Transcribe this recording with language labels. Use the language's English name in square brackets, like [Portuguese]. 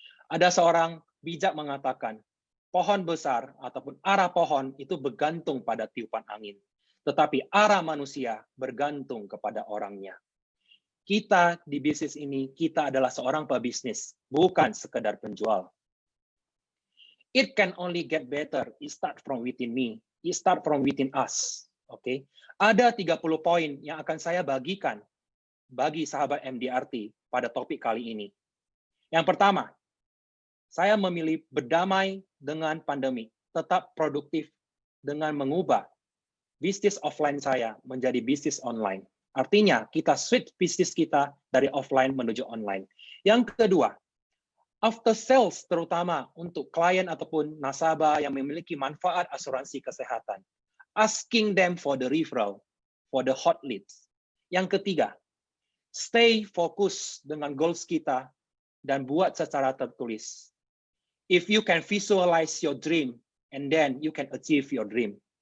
[Indonesian] Ada seorang bijak mengatakan, pohon besar ataupun arah pohon itu bergantung pada tiupan angin. Tetapi arah manusia bergantung kepada orangnya. Kita di bisnis ini, kita adalah seorang pebisnis, bukan sekedar penjual. [English] It can only get better, it start from within me. It start from within us. [Indonesian] Oke. Ada 30 poin yang akan saya bagikan bagi sahabat MDRT pada topik kali ini. Yang pertama, saya memilih berdamai dengan pandemi, tetap produktif dengan mengubah bisnis offline saya menjadi bisnis online. Artinya, kita switch bisnis kita dari offline menuju online. Yang kedua, after sales terutama untuk klien ataupun nasabah yang memiliki manfaat asuransi kesehatan. [English] Asking them for the referral, for the hot leads. [Indonesian] Yang ketiga, stay fokus dengan goals kita dan buat secara tertulis. [English] If you can visualize your dream, and then you can achieve your dream.